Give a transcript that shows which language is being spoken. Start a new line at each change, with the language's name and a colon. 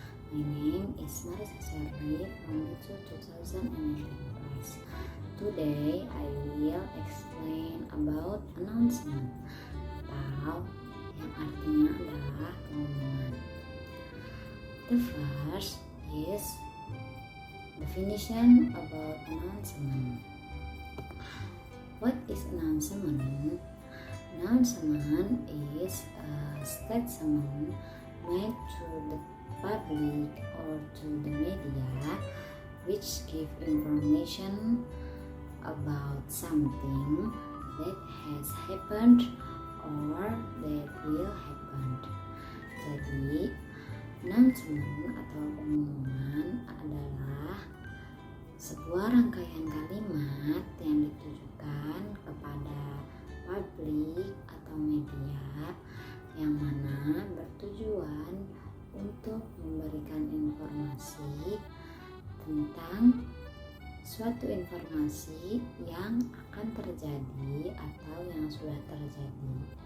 English: My name is Marisa Sherly from the 2018 class. Today I will explain about announcement
Indonesian: atau yang artinya adalah pengumuman.
English: The first is definition about announcement. What is announcement? Announcement is a statement made to the public or to the media which give information about something that has happened or that will happen.
Indonesian: Jadi, announcement atau pengumuman adalah sebuah rangkaian kalimat yang ditujukan kepada publik atau media yang mana bertujuan untuk memberikan informasi tentang suatu informasi yang akan terjadi atau yang sudah terjadi.